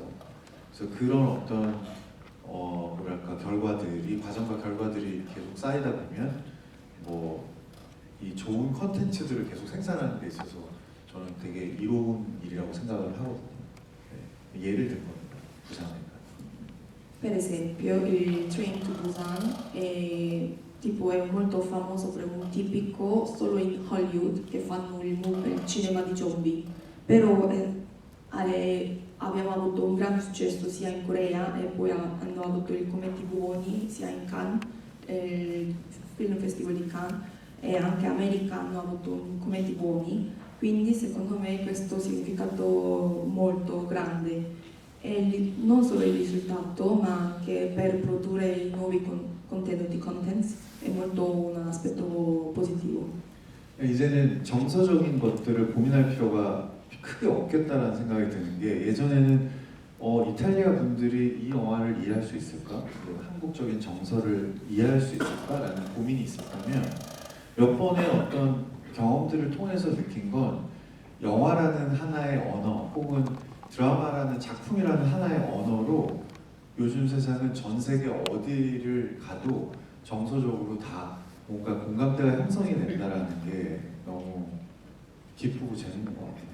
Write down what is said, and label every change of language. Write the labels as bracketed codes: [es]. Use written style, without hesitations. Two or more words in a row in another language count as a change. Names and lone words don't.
[ko] 그래서 그런 어떤 뭐랄까 과정과 결과들이 계속 쌓이다 보면 뭐 이 좋은 컨텐츠들을 계속 생산하는 데 있어서 저는 되게 이로운 일이라고 생각을 하거든요. 네. 예를 든 겁니다. 부산에. [it] Per esempio, il Train to Busan è molto famoso per un tipico solo in Hollywood che fanno il cinema di zombie, però abbiamo avuto un grande successo sia in Corea e poi hanno avuto il Commenti Buoni sia in Cannes, il Film Festival di Cannes, e anche America hanno avuto commenti buoni, quindi secondo me questo ha un significato molto grande, e non solo il risultato ma anche per produrre i nuovi contents è molto un aspetto positivo. [ko] 이제는 정서적인 것들을 고민할 필요가 크게 없겠다라는 생각이 드는 게, 예전에는 이탈리아 분들이 이 영화를 이해할 수 있을까? 한국적인 정서를 이해할 수 있을까라는 고민이 있었다면, 몇 번의 어떤 경험들을 통해서 느낀 건 영화라는 하나의 언어 혹은 드라마라는 작품이라는 하나의 언어로 요즘 세상은 전 세계 어디를 가도 정서적으로 다 뭔가 공감대가 형성이 된다라는 게 너무 기쁘고 재밌는 것 같아요.